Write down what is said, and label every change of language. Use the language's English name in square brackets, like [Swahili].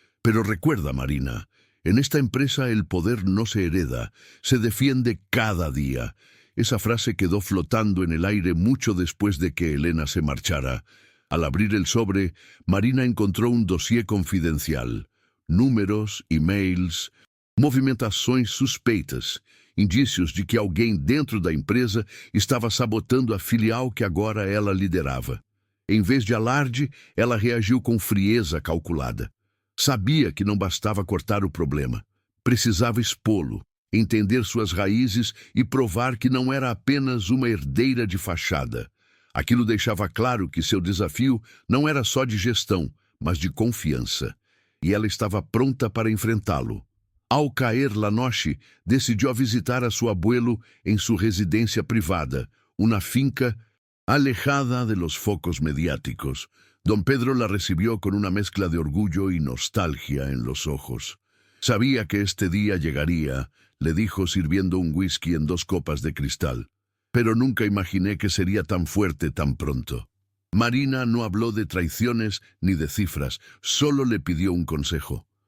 [Spanish] «Pero recuerda, Marina, en esta empresa el poder no se hereda, se defiende cada día». Esa frase quedó flotando en el aire mucho después de que Elena se marchara. Al abrir el sobre, Marina encontró un dossiê confidencial. [Portuguese] Números, e-mails, movimentações suspeitas, indícios de que alguém dentro da empresa estava sabotando a filial que agora ela liderava. Em vez de alarde, ela reagiu com frieza calculada. Sabia que não bastava cortar o problema. Precisava expô-lo, entender suas raízes e provar que não era apenas uma herdeira de fachada. Aquilo deixava claro que seu desafio não era só de gestão, mas de confiança. E ela estava pronta para enfrentá-lo. Ao cair [Spanish] la noche, [Portuguese] decidiu visitar a seu [Spanish] abuelo [Portuguese] em sua residência privada, uma [Spanish] finca alejada de los focos mediáticos. Don Pedro la recibió con una mezcla de orgullo y nostalgia en los ojos. Sabía que este día llegaría, le dijo sirviendo un whisky en 2 copas de cristal. Pero nunca imaginé que sería tan fuerte tan pronto. Marina no habló de traiciones ni de cifras, solo le pidió un consejo.